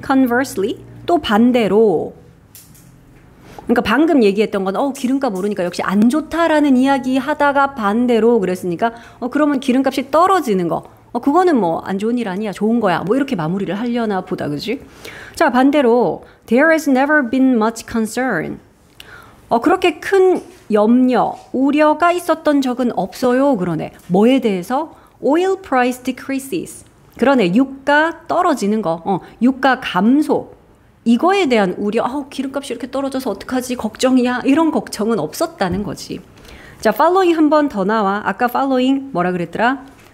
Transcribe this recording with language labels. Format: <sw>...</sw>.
<en>Conversely,</en> <ko>또 반대로. 그러니까 방금 얘기했던 건 기름값 오르니까 역시 안 좋다라는 이야기 하다가 반대로 그랬으니까 그러면 기름값이 떨어지는 거 그거는 뭐 안 좋은 일 아니야, 좋은 거야, 뭐 이렇게 마무리를 하려나 보다, 그지? 자, 반대로</ko> <en>There has never been much concern.</en> <ko>그렇게 큰 염려, 우려가 있었던 적은 없어요, 그러네. 뭐에 대해서?</ko> <en>Oil price decreases.</en> <ko>그러네. 유가 떨어지는 거, 유가 감소. 이거에 대한 우려, 기름값이 이렇게 떨어져서 어떡하지, 걱정이야, 이런 걱정은 없었다는 거지. 자, following 한 번 더 나와. 아까 following 뭐라 그랬더라?</ko>